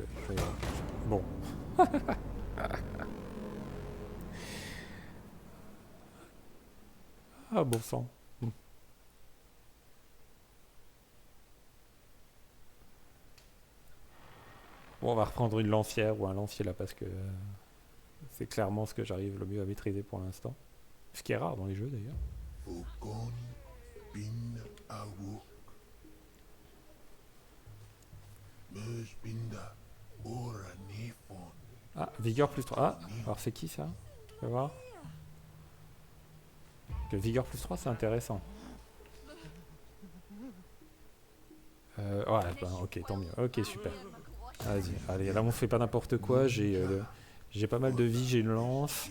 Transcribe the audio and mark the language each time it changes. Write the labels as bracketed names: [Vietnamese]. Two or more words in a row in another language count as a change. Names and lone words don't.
[French] Bon. Ah, bon sang. Bon, on va reprendre une lancière ou un lancier là parce que c'est clairement ce que j'arrive le mieux à maîtriser pour l'instant. Ce qui est rare dans les jeux d'ailleurs. Fokon bin awok. Mej binda ora nefon. Ah, vigueur plus 3. Ah, alors c'est qui ça? On va voir. Que vigueur plus 3 c'est intéressant. Ouais, bah, ok, tant mieux. Ok, super. Vas-y, allez, là on fait pas n'importe quoi. J'ai pas mal de vie, j'ai une lance.